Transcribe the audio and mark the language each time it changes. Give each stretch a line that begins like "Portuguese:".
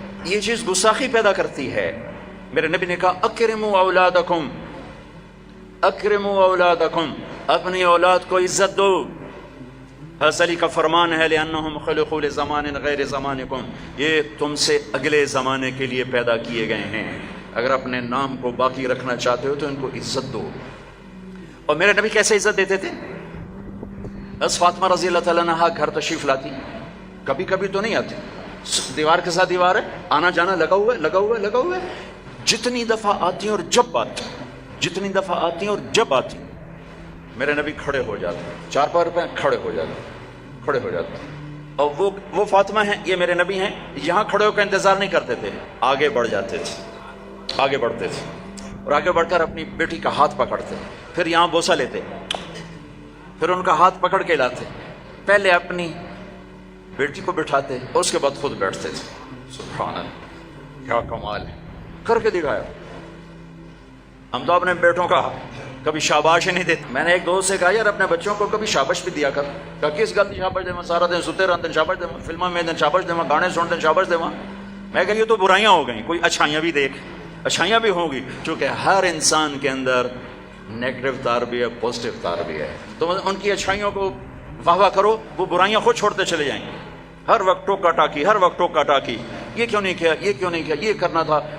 Urdu: یہ چیز گستاخی پیدا کرتی ہے. میرے نبی نے کہا
Arabic: اکرموا اولادکم، اکرموا اولادکم،
Urdu: اپنی اولاد کو عزت دو. حضرت علی کا فرمان ہے
Arabic: لأنہم خلقوا لزمان غیر زمانکم،
Urdu: یہ تم سے اگلے زمانے کے لیے پیدا کیے گئے ہیں. اگر اپنے نام کو باقی رکھنا چاہتے ہو تو ان کو عزت دو. اور میرے نبی کیسے عزت دیتے تھے؟ بس فاطمہ رضی اللہ تعالیٰ عنہا گھر تشریف لاتی، کبھی کبھی تو نہیں آتی، دیوار کے ساتھ دیوار ہے، آنا جانا لگا ہوا ہے، لگا ہوا ہے، لگا ہوا ہے. جتنی دفعہ آتی ہیں اور جب آتی، جتنی دفعہ آتی ہیں اور جب آتی، میرے نبی کھڑے ہو جاتے، چار پار پہ کھڑے ہو جاتے، کھڑے ہو جاتے. اور وہ فاطمہ ہیں، یہ میرے نبی ہیں، یہاں کھڑے ہو کر انتظار نہیں کرتے تھے، آگے بڑھ جاتے تھے، آگے بڑھتے تھے اور آگے بڑھ کر اپنی بیٹی کا ہاتھ پکڑتے، پھر یہاں بوسہ لیتے، پھر ان کا ہاتھ پکڑ کے لاتے، پہلے اپنی بیٹی کو بٹھاتے اور اس کے بعد خود بیٹھتے تھے. سبحان اللہ، کیا کمال ہے، کر کے دکھایا. ہم تو اپنے بیٹوں کا کبھی شاباش ہی نہیں دیتے. میں نے ایک دوست سے کہا یار اپنے بچوں کو کبھی شاباش بھی دیا کر.
Punjabi: کہا کس گل کی شاباش دے سارا دن ستے رہتے شاباش دے فلموں میں شاباش دے گانے سنتے شاباش دے.
Urdu: میں کہ یہ تو برائیاں ہو گئیں, کوئی اچھائیاں بھی دیکھ. اچھائیاں بھی ہوں گی, چونکہ ہر انسان کے اندر نیگیٹو تار بھی ہے, پازیٹیو تار بھی ہے. تو ان کی اچھائیوں کو واہ واہ کرو, وہ برائیاں خود چھوڑتے چلے جائیں گے. ہر وقت ٹوکا ٹاکی, ہر وقت ٹوکا ٹاکی, یہ کیوں نہیں کیا, یہ کیوں نہیں کیا, یہ کرنا تھا.